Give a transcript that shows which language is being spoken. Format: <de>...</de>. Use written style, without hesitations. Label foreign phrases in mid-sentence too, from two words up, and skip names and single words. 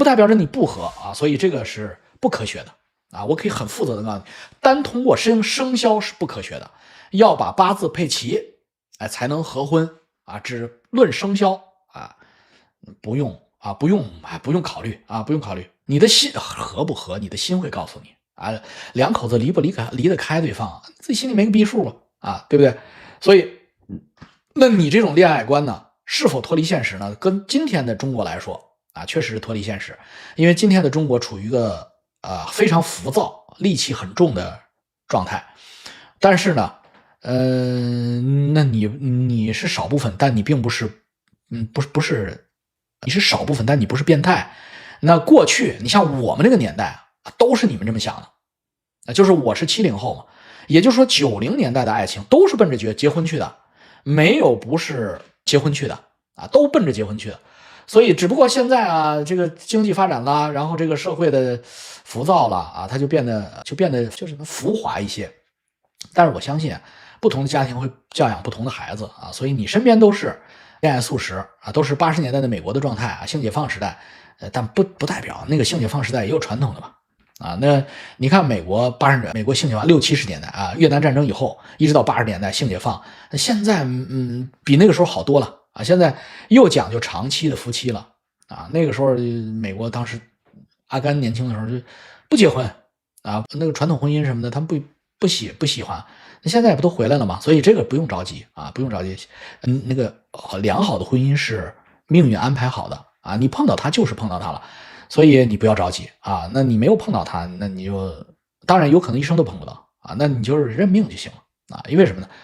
<zh>代表着你不合所以這個是不科學的我可以很負責的告訴你，單通過生肖是不科學的，要把八字配齊才能合婚只論生肖不用考慮不用考慮你的心合不合，你的心會告訴你兩口子離不離得開對方自己心裡沒個逼數對不對？所以那你這種戀愛觀呢是否脫離現實呢？跟今天的中國來說確實是脫離現實，因為今天的中國處於一個非常浮躁戾氣很重的狀態，但是呢那你是少部分，但你並不是不是你是少部分，但你不是變態。那過去你像我们这個年代都是你們這麼想的就是我是70後嘛，也就是說90年代的愛情都是奔着結婚去的，沒有不是結婚去的都奔着結婚去的。所以只不過現在這個經濟發展了，然後這個社會的浮躁了它就變得就是浮華一些。但是我相信不同的家庭會教養不同的孩子所以你身邊都是戀愛素食都是80年代的美國的狀態性解放時代但不代表那個性解放時代也有傳統的嘛那你看美國性解放60、70年代越南戰爭以後一直到80年代性解放，那現在比那個時候好多了現在又講究長期的夫妻了那個時候美國當時阿甘年輕的時候就不結婚那個傳統婚姻什麼的他們不喜歡，那現在也不都回來了嗎？所以這個不用着急不用着急那個良好的婚姻是命運安排好的你碰到他就是碰到他了，所以你不要着急那你沒有碰到他，那你就當然有可能一生都碰不到那你就是認命就行了因為什麼呢？</zh>